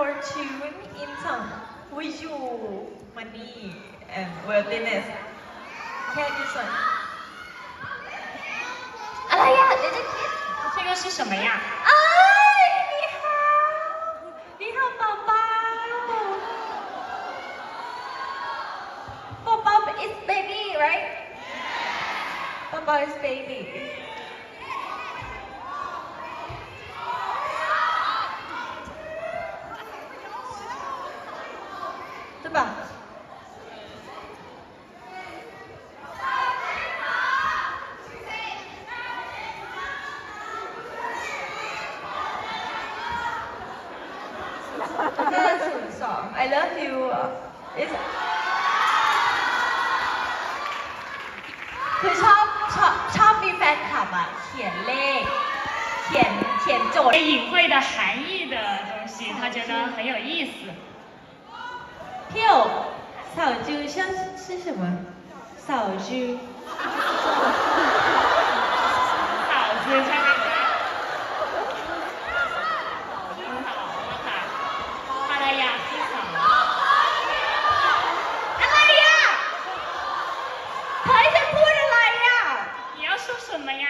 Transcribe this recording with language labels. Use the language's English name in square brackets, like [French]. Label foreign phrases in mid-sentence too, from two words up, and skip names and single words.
[English] tune in some wish you money and worthiness [Thai] แค่นี้ส่วนอะไรอ่ะเดี๋ยวจะคิด [Chinese] 这个是什么呀哎你好宝宝宝宝 [English] is baby right [Chinese] 宝宝 [English] is baby [Chinese] 对吧？ [English] 502 I love you is [Thai] คือชอบมีแฟนคลับอ่ะเขียนเลขเขียนโจทย์ [Chinese] 隐晦的含义的东西他觉得很有意思 [Thai] พี่โอ๋เสาจือ [Chinese] 是什么 [Thai] เสาจือ 嫂子ใช่ไหมคะภรรยาพี่สาว อะไรอ่ะเฮ้ยจะพูดอะไรอ่ะ [Chinese] 你要说什么呀